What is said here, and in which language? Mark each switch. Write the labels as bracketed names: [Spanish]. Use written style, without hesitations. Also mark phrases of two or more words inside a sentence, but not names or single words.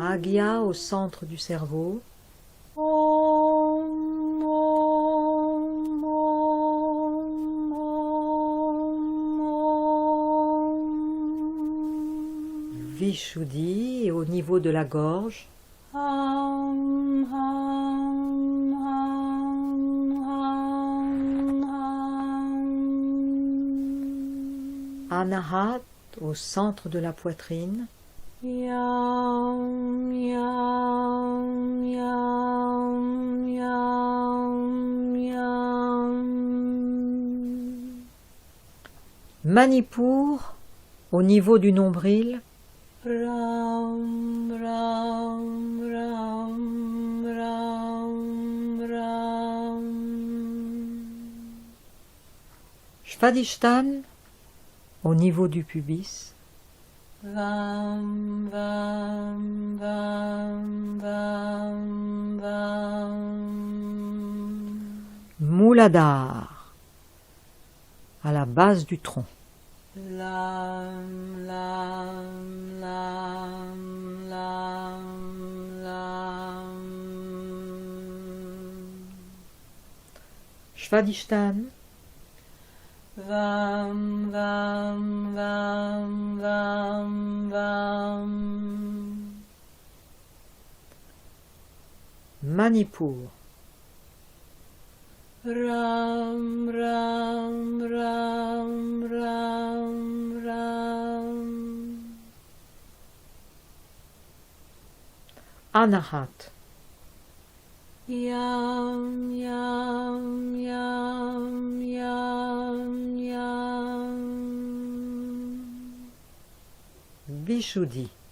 [French] Agya au centre du cerveau, [Sanskrit] Om, om, om, om, om. [French] Vishuddhi au niveau de la gorge, [Sanskrit] Ham, ham, ham, ham, ham. [French] Anahat au centre de la poitrine, [Sanskrit] Yam, yam, yam, yam, yam. [French] Manipur au niveau du nombril, [Sanskrit] Ram, ram, ram, ram, ram. [French] Svadhisthana au niveau du pubis, [Sanskrit] Vam, vam, vam, vam, vam. [French] Mooladhara, à la base du tronc. [Sanskrit] Lam, lam, lam, lam, lam. Svadhisthana, Vam, vam, vam, vam, vam. Manipur, Ram, ram, ram, ram, ram. Anahat, Yam, yam, yam, yam, yam. Vishuddhi,